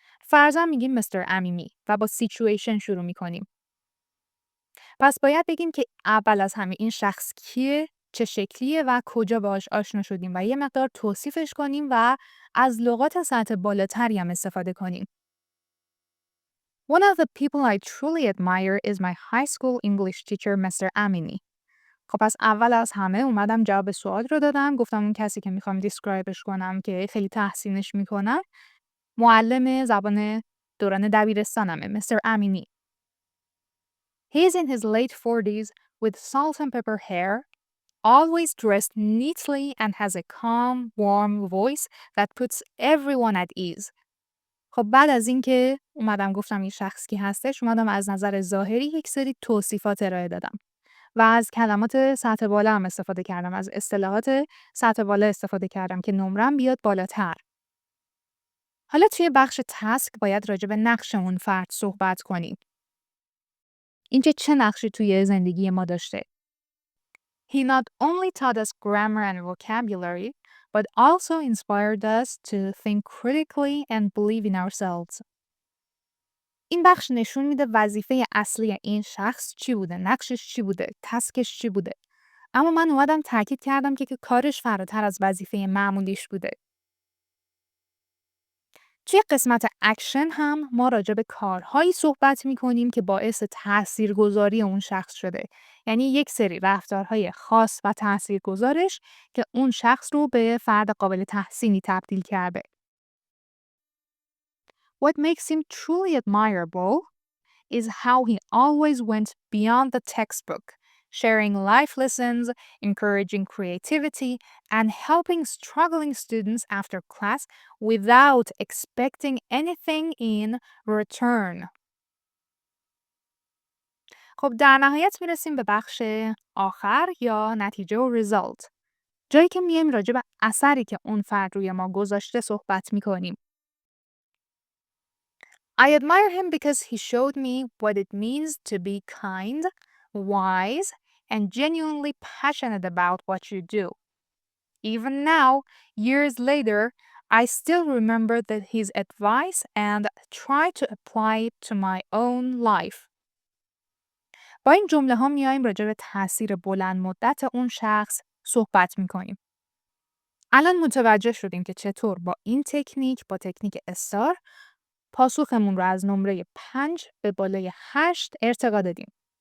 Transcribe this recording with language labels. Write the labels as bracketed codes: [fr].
[fa] فرضاً میگیم مستر امیمی و با سیچویشن شروع میکنیم. پس باید بگیم که اول از همه این شخص کیه، چه شکلیه و کجا باهاش آشنا شدیم و یه مقدار توصیفش کنیم و از لغات سطح بالاتری هم استفاده کنیم. [en] One of the people I truly admire is my high school English teacher, Mr. Amini. [fa] خب پس اول از همه اومدم جواب سوال رو دادم، گفتم اون کسی که میخوام دیسکرایبش کنم که خیلی تحسینش میکنم معلم زبان دوران دبیرستانمه، Mr. [en] Amini. He is in his late 40s with salt and pepper hair, always dressed neatly and has a calm, warm voice that puts everyone at ease. [fa] خب بعد از اینکه اومدم گفتم این شخص کی هستش، اومدم از نظر ظاهری یک سری توصیفات ارائه دادم. و از کلمات سطح بالا هم استفاده کردم، از اصطلاحات سطح بالا استفاده کردم که نمرم بیاد بالاتر. حالا توی بخش تاسک باید راجع به نقش اون فرد صحبت کنیم. اینکه چه نقشی توی زندگی ما داشته. [en] He not only taught us grammar and vocabulary, but also inspired us to think critically and believe in ourselves. [fa] این بخش نشون میده وظیفه اصلی این شخص چی بوده، نقشش چی بوده، تاسکش چی بوده. اما من اومدم تاکید کردم که کارش فراتر از وظیفه معمولیش بوده. توی قسمت اکشن هم ما راجع به کارهایی صحبت می‌کنیم که باعث تاثیرگذاری اون شخص شده. یعنی یک سری رفتارهای خاص و تاثیرگذارش که اون شخص رو به فرد قابل تحسینی تبدیل کرده. [en] What makes him truly admirable is how he always went beyond the textbook, sharing life lessons, encouraging creativity, and helping struggling students after class without expecting anything in return. [fa] خب در نهایت میرسیم به بخش آخر یا نتیجه و result. جایی که میایم راجع به اثری که اون فرد روی ما گذاشته صحبت میکنیم. [en] I admire him because he showed me what it means to be kind, wise, and genuinely passionate about what you do. Even now, years later, I still remember his advice and try to apply it to my own life. [fa] با این جمله ها میایم راجع به تاثیر بلند مدت اون شخص صحبت میکنیم. الان متوجه شدیم که چطور با این تکنیک، با تکنیک استار، پاسخمون رو از نمره 5 به بالای 8 ارتقا دادیم.